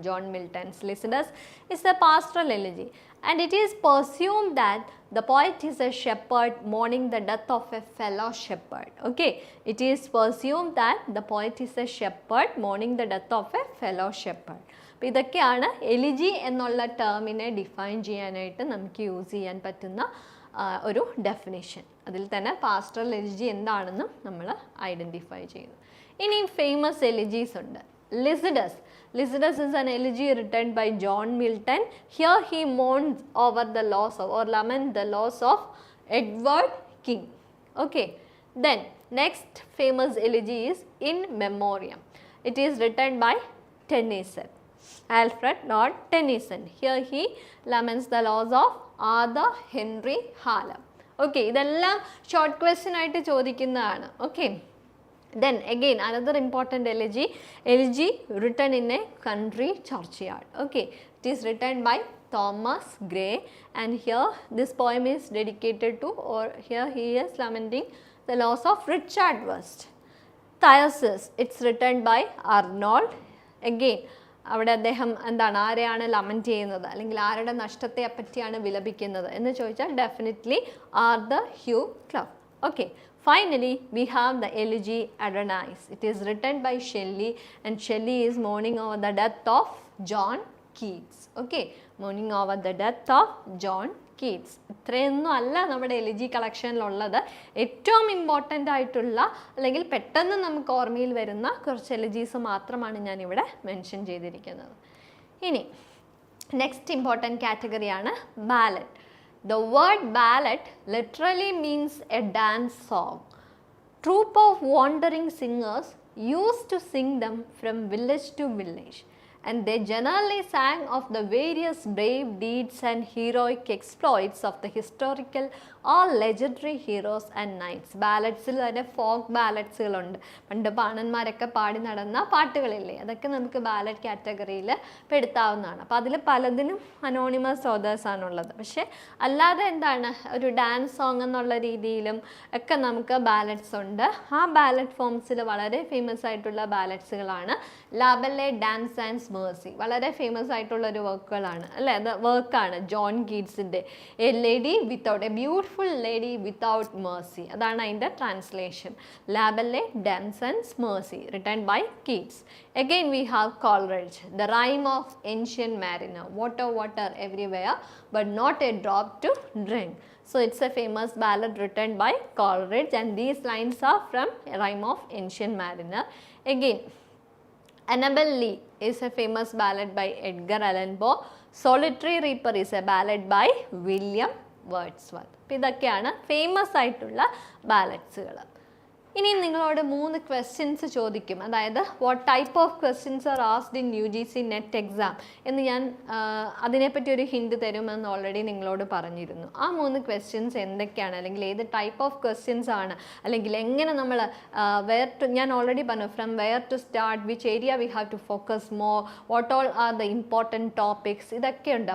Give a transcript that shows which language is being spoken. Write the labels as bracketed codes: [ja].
[en] John Milton's Lycidas is a pastoral elegy and it is presumed that the poet is a shepherd mourning the death of a fellow shepherd. Okay, it is presumed that the poet is a shepherd mourning the death of a fellow shepherd. [ml] അപ്പോൾ ഇതൊക്കെയാണ് elegy എന്നുള്ള ടേമിനെ define ചെയ്യാനായിട്ട് നമുക്ക് use ചെയ്യാൻ പറ്റുന്ന ഒരു definition. അതിൽ തന്നെ പാസ്റ്ററൽ എലിജി എന്താണെന്നും നമ്മൾ ഐഡൻറ്റിഫൈ ചെയ്തു. ഇനി ഫേമസ് എലിജീസ് ഉണ്ട്. [en] Lycidas is an elegy written by John Milton. Here he mourns over the loss of or laments the loss of Edward King. Okay, then next famous elegy is In Memoriam. It is written by Tennyson, Alfred Lord Tennyson. Here he laments the loss of Arthur Henry Hallam. [ml] Okay, ഇതെല്ലാം short question ആയിട്ട് ചോദിക്കുന്നതാണ്. [en] Okay, then again another important elegy written in a country churchyard. Okay, it is written by Thomas Gray and here this poem is dedicated to, or here he is lamenting the loss of Richard West. Thyrsis, it's written by Arnold. [ml] Again അവിടെ അദ്ദേഹം എന്താണ്, ആരെയാണ് ലമൻറ്റ് ചെയ്യുന്നത് അല്ലെങ്കിൽ ആരുടെ നഷ്ടത്തെ പറ്റിയാണ് വിലപിക്കുന്നത് എന്ന് ചോദിച്ചാൽ definitely Arthur Hugh club. [en] Okay, finally we have the elegy Adonais. It is written by Shelley and Shelley is mourning over the death of John Keats. Okay, mourning over the death of John Keats. [ml] ഇത്രയൊന്നും അല്ല നമ്മുടെ elegy കളക്ഷനിലുള്ളത്. ഏറ്റവും important ആയിട്ടുള്ള അല്ലെങ്കിൽ പെട്ടെന്ന് നമുക്ക് ഓർമ്മയിൽ വരുന്ന കുറച്ച് എലിജീസ് മാത്രമാണ് ഞാനിവിടെ മെൻഷൻ ചെയ്തിരിക്കുന്നത്. ഇനി next important കാറ്റഗറിയാണ് ballad. [en] The word ballad literally means a dance song. Troop of wandering singers used to sing them from village to village, and they generally sang of the various brave deeds and heroic exploits of the historical or legendary heroes and knights. [ml] ബാലഡ്സിൽ തന്നെ folk ബാലഡ്സുകളുണ്ട്. പണ്ട് പാണന്മാരൊക്കെ പാടി നടന്ന പാട്ടുകളില്ലേ, അതൊക്കെ നമുക്ക് ballad കാറ്റഗറിയിൽ പെടുത്താവുന്നതാണ്. അപ്പോൾ അതിൽ പലതിനും അനോണിമസ് ഓതേഴ്സാണുള്ളത്. പക്ഷേ അല്ലാതെ എന്താണ്, ഒരു ഡാൻസ് സോങ് എന്നുള്ള രീതിയിലും ഒക്കെ നമുക്ക് ബാലഡ്സ് ഉണ്ട്. ആ ബാലഡ് ഫോംസിൽ വളരെ ഫേമസ് ആയിട്ടുള്ള ബാലഡ്സുകളാണ് ലാബെല്ലെ ഡാൻസ് ആൻഡ് മേഴ്സി. വളരെ ഫേമസ് ആയിട്ടുള്ളൊരു വർക്കുകളാണ് അല്ലേ, അത് വർക്കാണ് John കീറ്റ്സിൻ്റെ A lady without A beautiful lady without Mercy. അതാണ് അതിൻ്റെ translation. ലാബെല്ലെ dance and Mercy written by Keats. [en] Again we have Coleridge, the rhyme of ancient mariner. Water, water everywhere, but not a drop to drink. So it's a famous ballad written by Coleridge and these lines are from a rhyme of ancient mariner. Again, Annabel Lee is a famous ballad by Edgar Allan Poe. Solitary Reaper is a ballad by William Wordsworth. [ml] അപ്പോൾ ഇതൊക്കെയാണ് famous ആയിട്ടുള്ള ബാലഡ്സുകൾ. ഇനി നിങ്ങളോട് 3 questions ചോദിക്കും. അതായത് [en] what type of questions are asked in UGC net exam [ml] എന്ന് ഞാൻ അതിനെപ്പറ്റി ഒരു ഹിൻഡ് തരുമെന്ന് ഓൾറെഡി നിങ്ങളോട് പറഞ്ഞിരുന്നു. ആ 3 ക്വസ്റ്റ്യൻസ് എന്തൊക്കെയാണ്, അല്ലെങ്കിൽ ഏത് ടൈപ്പ് ഓഫ് ക്വസ്റ്റ്യൻസ് ആണ്, അല്ലെങ്കിൽ എങ്ങനെ നമ്മൾ ഞാൻ [en] already [ml] പറഞ്ഞു [en] from where to start, which area we have to focus more, what all are the important topics, [ml] ഇതൊക്കെയുണ്ട്.